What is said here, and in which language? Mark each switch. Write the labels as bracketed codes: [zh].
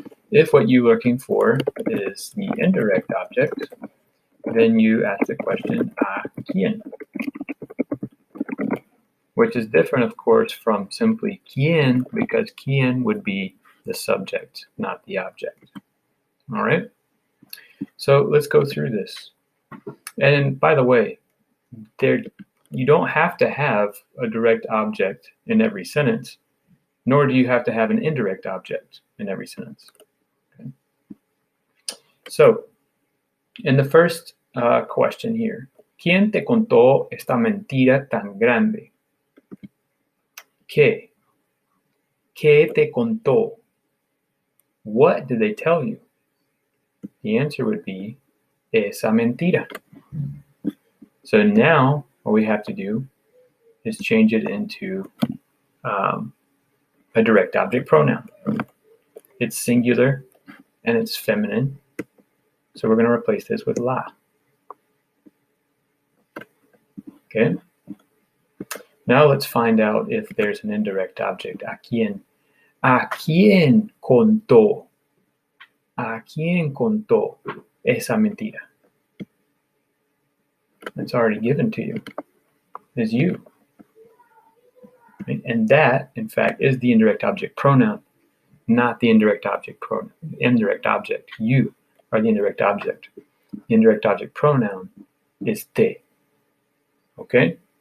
[en] If what you're looking for is the indirect object, then you ask the question a quién, which is different, of course, from simply quién, because quién would be the subject, not the object. All right? So let's go through this. And by the way, you don't have to have a direct object in every sentence, nor do you have to have an indirect object in every sentence. Okay? So, in the first question here, [es] ¿Quién te contó esta mentira tan grande? ¿Qué? ¿Qué te contó? [en] What did they tell you? The answer would be [es] esa mentira. [en] So now what we have to do is change it into a direct object pronoun. It's singular and it's feminine. So we're going to replace this with la. Okay. Now let's find out if there's an indirect object. [es] ¿A quién? ¿A quién contó? ¿A quién contó esa mentira? [en] It's already given to you. Is you. Right? And that, in fact, is the indirect object pronoun, not the indirect object pronoun. Indirect object. You are the indirect object. The indirect object pronoun is te. Okay?